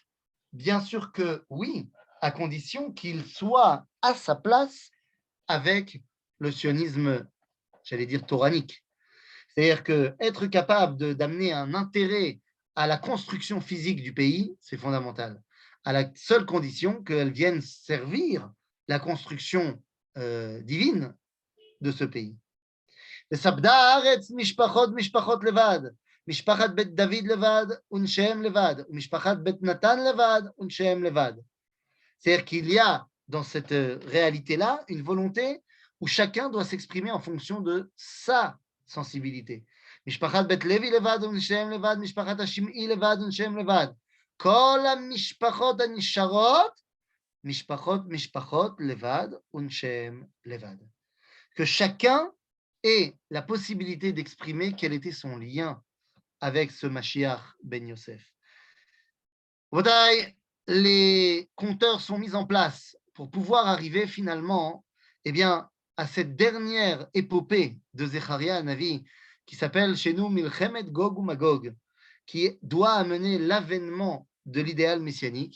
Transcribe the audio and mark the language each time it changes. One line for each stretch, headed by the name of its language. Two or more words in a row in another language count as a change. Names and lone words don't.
French: Bien sûr que oui, à condition qu'il soit à sa place avec le sionisme, j'allais dire, toranique. C'est-à-dire qu'être capable d'amener un intérêt à la construction physique du pays, c'est fondamental, à la seule condition qu'elle vienne servir la construction divine de ce pays.
Hebrew: וספדה הארץ משפחות לבד, משפחת בית דוד לבד ונשיהם לבד, ומשפחת בית נתן לבד ונשיהם לבד.
French: C'est-à-dire qu'il y a dans cette réalité-là une volonté où chacun doit s'exprimer en fonction de sa sensibilité.
Hebrew: משפחת בית לוי לבד ונשיהם לבד, משפחת השמעי לבד ונשיהם לבד. כל המשפחות הנשארות, משפחות לבד ונשיהם לבד.
French: Que chacun ait la possibilité d'exprimer quel était son lien avec ce Mashiach ben Yosef. Les compteurs sont mis en place pour pouvoir arriver finalement à cette dernière épopée de Zecharia Hanavi qui s'appelle chez nous Milchemet Gog ou Magog, qui doit amener l'avènement de l'idéal messianique.